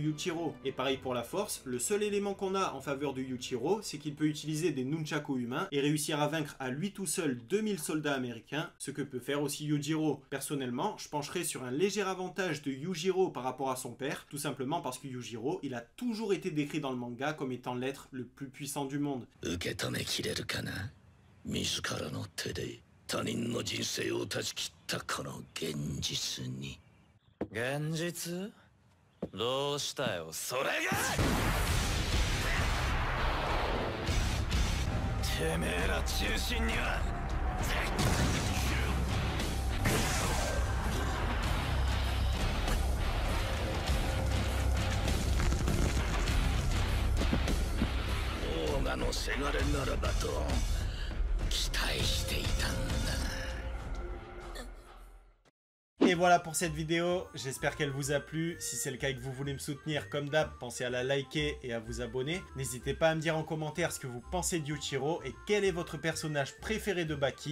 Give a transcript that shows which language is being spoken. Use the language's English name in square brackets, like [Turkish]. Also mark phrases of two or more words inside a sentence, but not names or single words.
[French] Et pareil pour la force, le seul élément qu'on a en faveur de Yuichiro, c'est qu'il peut utiliser des nunchaku humains et réussir à vaincre à lui tout seul 2000 soldats américains, ce que peut faire aussi Yujiro. Personnellement, je pencherais sur un léger avantage de Yujiro par rapport à son père, tout simplement parce que Yujiro, il a toujours été décrit dans le manga comme étant l'être le plus puissant du monde. [Japanese] 自らの手で他人の人生を断ち切ったこの現実に。現実？どうしたよそれが！てめえら中心にはオーガのせがれならばと。 [French] Et voilà pour cette vidéo, j'espère qu'elle vous a plu. Si c'est le cas et que vous voulez me soutenir, comme d'hab, pensez à la liker et à vous abonner. N'hésitez pas à me dire en commentaire ce que vous pensez de Yuichiro et quel est votre personnage préféré de Baki.